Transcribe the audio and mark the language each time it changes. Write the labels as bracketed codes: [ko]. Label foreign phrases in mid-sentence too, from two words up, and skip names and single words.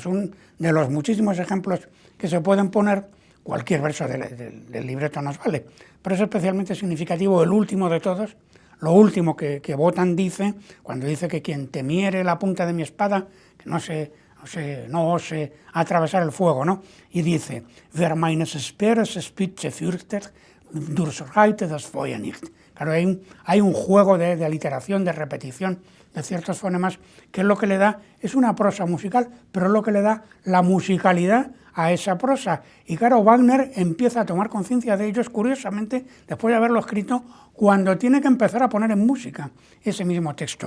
[es] Un de los muchísimos ejemplos que se pueden poner, cualquier verso del libreto nos vale, pero es especialmente significativo el último de todos. Lo último que Wotan dice, cuando dice que quien temiere la punta de mi espada, que no ose atravesar el fuego, ¿no? Y dice: [de] Wer meines Speeres Spitze fürchtet, durchschreitet das Feuer nicht. [es] Claro, hay un juego de aliteración, de repetición de ciertos fonemas, que es lo que le da, es una prosa musical, pero es lo que le da la musicalidad a esa prosa. Y claro, Wagner empieza a tomar conciencia de ellos, curiosamente, después de haberlo escrito, cuando tiene que empezar a poner en música ese mismo texto.